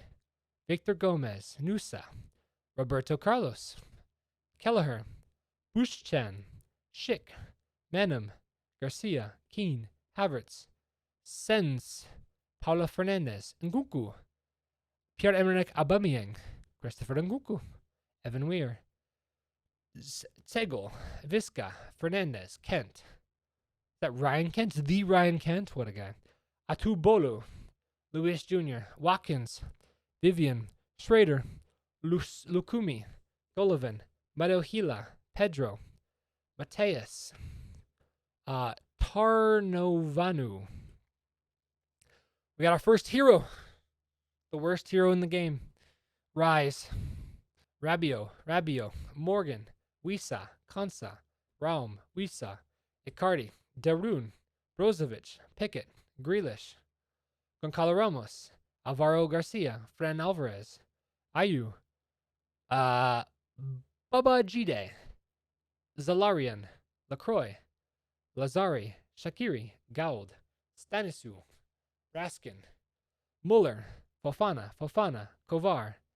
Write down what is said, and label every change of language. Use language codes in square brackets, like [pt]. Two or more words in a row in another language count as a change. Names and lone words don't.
[en] Victor Gomez, Nusa, Roberto Carlos, Kelleher, Bushchan, Schick, Manum, Garcia, Keane, Havertz, Sens, Paulo Fernandez, Nkunku, Pierre-Emerick Aubameyang, Christopher Nkunku, Evan Weir, Tegel, Visca, Fernandez, Kent. Is that Ryan Kent? The Ryan Kent? What a guy. Atubolu, Luis Jr., Watkins, Vivian, Schrader, Lukumi, Golovin, Madohila, Pedro, Mateus, Tarnovanu. We got our first hero. The worst hero in the game. Rise. Rabio, Morgan, Wisa, Konsa, Raum, Wisa, Icardi, Darun, Brozovic, Pickett, Grealish, Goncalo Ramos, Alvaro Garcia, Fran Alvarez, Ayu, Babajide, Zalarian, Lacroix, Lazari, Shakiri, Gauld, Stanisu, Raskin, Muller, Fofana, Kovar,